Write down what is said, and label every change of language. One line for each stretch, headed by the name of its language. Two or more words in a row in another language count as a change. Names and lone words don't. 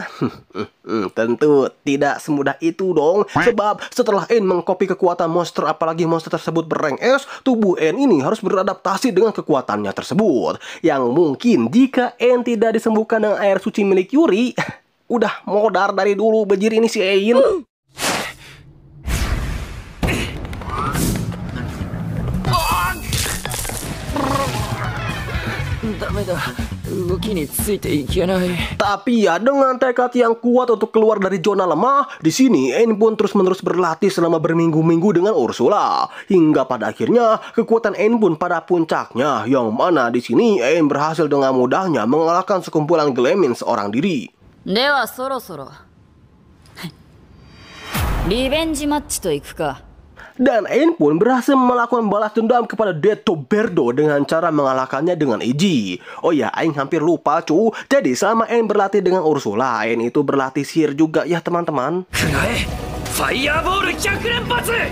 Indonesian: Tentu tidak semudah itu dong. Sebab setelah Ain mengkopi kekuatan monster, apalagi monster tersebut berrank S, tubuh Ain ini harus beradaptasi dengan kekuatannya tersebut. Yang mungkin jika Ain tidak disembuhkan dengan air suci milik Yuri, udah modar dari dulu bejir ini si Ain.
Japanese: ダメだ、動きについていけない。
Indonesian: Tapi ya dengan tekad yang kuat untuk keluar dari zona lemah, di sini Ain pun terus-menerus berlatih selama berminggu-minggu dengan Ursula. Hingga pada akhirnya kekuatan Ain pun pada puncaknya, yang mana di sini Ain berhasil dengan mudahnya mengalahkan sekumpulan Glemin seorang diri.
Japanese: ではそろそろリベンジマッチといくか。
Indonesian: Dan Ain pun berhasil melakukan balas dendam kepada Deto Berdo dengan cara mengalahkannya dengan Eiji. Oh ya, Ain hampir lupa cu. Jadi selama Ain berlatih dengan Ursula, Ain itu berlatih sihir juga ya teman-teman.
Japanese: Fireball 100 連発!